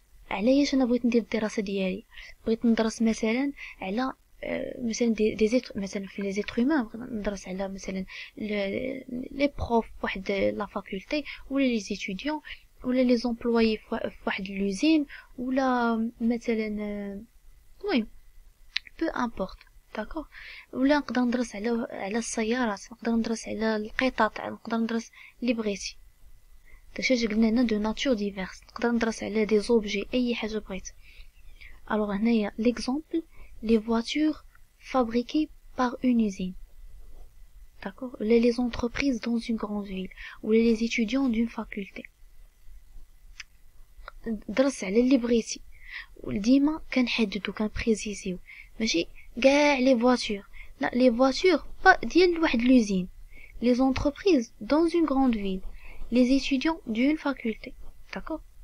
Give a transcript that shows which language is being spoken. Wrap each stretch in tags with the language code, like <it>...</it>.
<ar>علاش انا بغيت ندير الدراسه ديالي؟ بغيت ندرس مثلا على مثلا مثلا في لي زيتر هومان، ندرس على مثلا لي بروف واحد لا فاكولتي، ولا لي ستوديون، ولا لي زومبلويي في واحد لوزين، ولا مثلا المهم بو امبورط. داكوغ. ولا نقدر ندرس على السيارات، نقدر ندرس على القطط، نقدر ندرس اللي بغيتي. داكشي قلنا هنا دو ناتور ديفيرس، نقدر ندرس على دي زوبجي اي حاجه بغيت. الوغ هنايا ليكزامبل</ar> <fr>les voitures fabriquées par une usine, d'accord, les entreprises dans une grande ville, ou les étudiants d'une faculté.</fr> <ar>درس على اللي بغيتي، وديما كنحددو كنبريزيزيو، ماشي كاع لي فواتور، لا لي فواتور با ديال واحد لوزين،</ar> <fr>les entreprises dans une grande ville, les étudiants d'une faculté. d'accord.</fr>